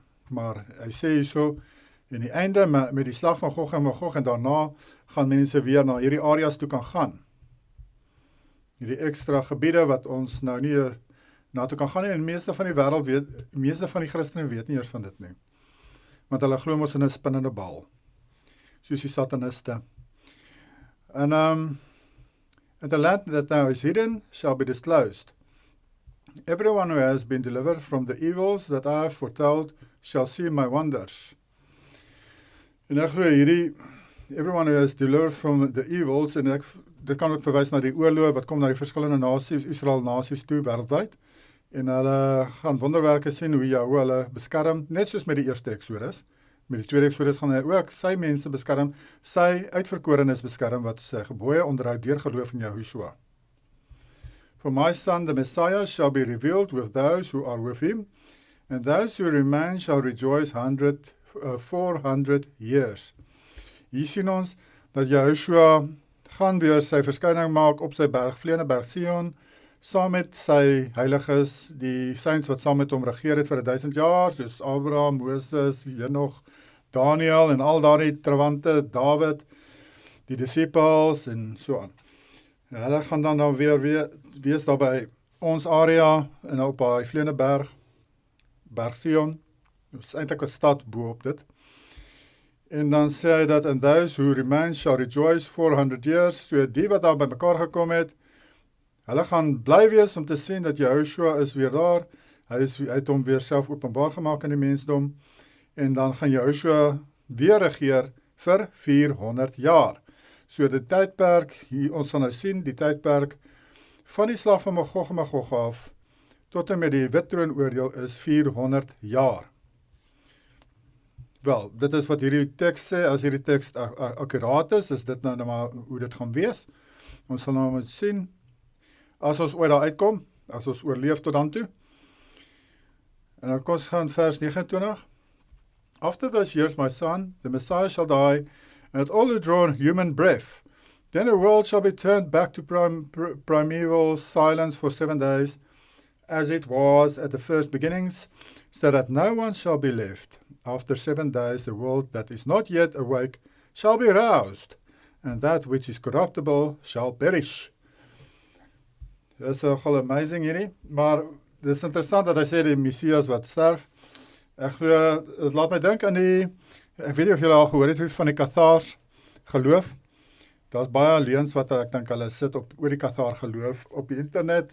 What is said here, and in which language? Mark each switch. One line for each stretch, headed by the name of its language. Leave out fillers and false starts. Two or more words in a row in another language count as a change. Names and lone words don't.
Afrikaans: Maar hy sê hierso, in die einde met die slag van Gog en Magog en daarna gaan mense weer na hierdie areas toe kan gaan. Hierdie ekstra gebiede wat ons nou nie na toe kan gaan nie, en meeste van die wêreld meeste van die Christene weet nie eers van dit nie. Want hulle glo mos in 'n spinnende bal, soos die sataniste.
English: And the land that now is hidden shall be disclosed. Everyone who has been delivered from the evils that I have foretold shall see my wonders.
Afrikaans: En ek glo hierdie,
English: everyone who has delivered from the evils,
Afrikaans: en dit kan ook verwys na die oorlog wat kom na die verskillende nasies, Israel nasies toe, wêreldwyd. En hulle gaan wonderwerke sien hoe Jahwe hulle beskerm, net soos met die eerste Exodus. Met die tweede Exodus gaan hy ook sy mense beskerm, sy uitverkorenes beskerm, wat sy gebooie onderhou deur geloof in Yahushua.
English: For my son, the Messiah, shall be revealed with those who are with him, and those who remain shall rejoice 400 years.
Afrikaans: Hier sien ons dat Yahushua gaan weer sy verskyning maak op sy berg, vleiende Berg Sion, saam met sy heiliges, die saints wat saam met hom regeer het vir 1000 jaar, soos Abraham, Moses, Henoch, Daniel en al daardie trawante, David, die disippels en so aan. Hulle gaan dan weer wees daar by ons area en op die vleiende Berg Sion. Dit is eintlik 'n stad bo op dit. En dan sê hy dat
English: and those who remain shall rejoice 400 years.
Afrikaans: So die wat daar by mekaar gekom het, hulle gaan bly wees om te sien dat Yahushua is weer daar. Hy het hom weer self openbaar gemaak aan die mensdom. En dan gaan Yahushua weer regeer vir 400 jaar. So die tydperk, ons sal nou sien, die tydperk van die slag van Magog en Magog af, tot en met die wit troonoordeel is 400 jaar. Wel, dit is wat hierdie teks sê, as hierdie teks akkuraat is dit nou maar hoe dit gaan wees. Ons sal nou moet sien, as ons ooit daar uitkom, as ons oorleef tot dan toe. En dan kom ons gaan vers 29.
English: After those years, my son, the Messiah shall die, and all who draw human breath. Then the world shall be turned back to primeval silence for 7 days, as it was at the first beginnings, so that no one shall be left. After 7 days, the world that is not yet awake shall be roused, and that which is corruptible shall perish.
Afrikaans: Dit is nogal amazing hierdie, maar dit is interessant dat hy sê die Messias wat sterf. Ek glo, dit laat my dink aan ek weet nie of julle al gehoor het van die Cathars geloof. Daar's baie leuns wat ek dink hulle sit oor die Cathar geloof op die internet.